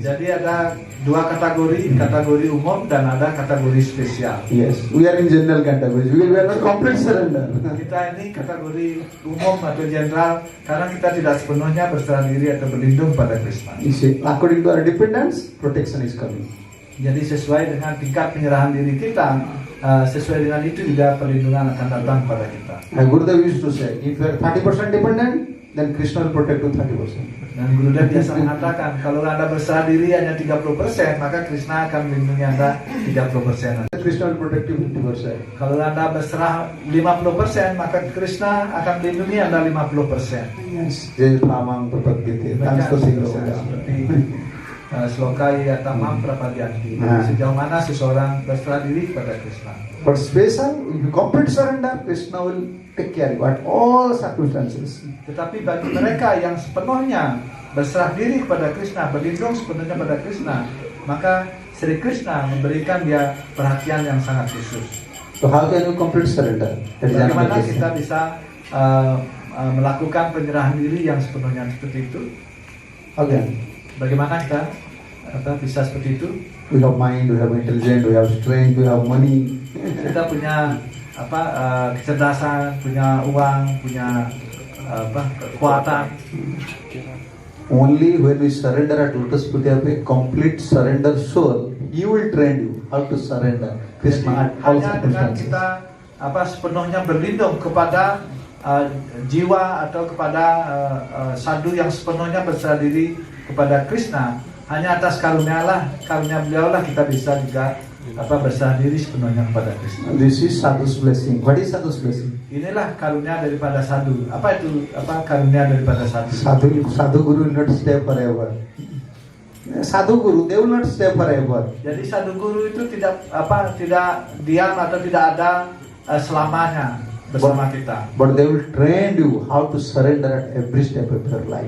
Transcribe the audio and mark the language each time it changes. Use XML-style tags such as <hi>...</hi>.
<id>Jadi ada dua kategori umum dan ada kategori spesial.</id> <en>Yes, we are in general category. We are not complete surrender.</en> <id>Kita ini kategori umum atau general karena kita tidak sepenuhnya berserah diri atau berlindung pada Krishna.</id> <en>You see, according to our dependence, protection is coming.</en> <id>Jadi sesuai dengan tingkat penyerahan diri kita, sesuai dengan itu juga perlindungan akan datang pada kita.</id> <en>My Gurudev used to say, if you are 30% dependent, then Krishna will protect you 30%.</en> <id>Dan Gurudev biasa mengatakan, kalau Anda berserah diri hanya 30%, maka Krishna akan melindungi Anda 30%.</id> <en>Krishna will protect you 50%.</en> <id>Kalau Anda berserah 50%, maka Krishna akan melindungi Anda 50%.</id> <en>Yes. Jai Pramang Prapagite. Thanks to Singh.</en> <id>Seperti Sloka Yatamam Prapadyanti. Sejauh mana seseorang berserah diri kepada Krishna.</id> <en>But special, if you complete surrender, Krishna will take care of you at all circumstances.</en> <id>Tetapi bagi mereka yang sepenuhnya berserah diri kepada Krishna, berlindung sepenuhnya pada Krishna, maka Sri Krishna memberikan dia perhatian yang sangat khusus.</id> <en>So how can you complete surrender?</en> <id>Bagaimana kita bisa melakukan penyerahan diri yang sepenuhnya seperti itu?</id> <en>Again,</en> <id>Bagaimana kita bisa seperti itu?</id> <en>we have mind, we have intelligence, we have strength, we have money.</en> <id>Kita punya kecerdasan, punya uang, punya kekuatan.</id> <en>Only when we surrender at Lotus Putyapet, complete surrender soul, He will train you how to surrender Krishna at all</en> <id>Hanya dengan</id> <en>circumstances.</en> <id>kita sepenuhnya berlindung kepada jiwa atau kepada sadhu yang sepenuhnya berserah diri kepada Krishna, hanya atas karunia beliau lah kita bisa juga berserah diri sepenuhnya kepada Krishna.</id> <en>This is sadhu's blessing. What is sadhu's blessing?</en> <id>Inilah karunia daripada sadhu. Apa itu karunia daripada sadhu?</id> <en>Sadhu Guru will not stay forever. Sadhu Guru, they will not stay forever.</en> <id>Jadi sadhu guru itu tidak diam atau tidak ada selamanya bersama kita.</id> <en>But they will train you how to surrender at every step of your life.</en>